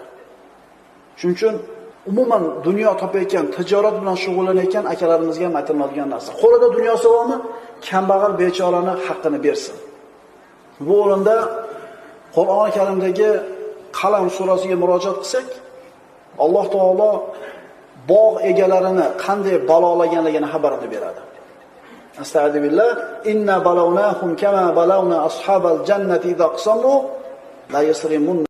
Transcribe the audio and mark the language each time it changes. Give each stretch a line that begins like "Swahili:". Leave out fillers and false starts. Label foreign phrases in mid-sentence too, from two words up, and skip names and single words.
Uzbek: Shuning uchun umuman dunyo topayotgan, tijorat bilan shug'ullanayotgan akalarimizga ham aytiladigan narsa. Qo'lida dunyosi bormi, kambag'al bechorani haqqini bersin. Bu o'rinda Qur'oni Karimdagi Qalam surasiga murojaat qilsak, Alloh taolo bog' egalarini qanday balolaganligini xabarini beradi.
Arabic: أستغفر الله إنا بلوناهم كما بلونا أصحاب الجنة إذ أقسموا ليصرمون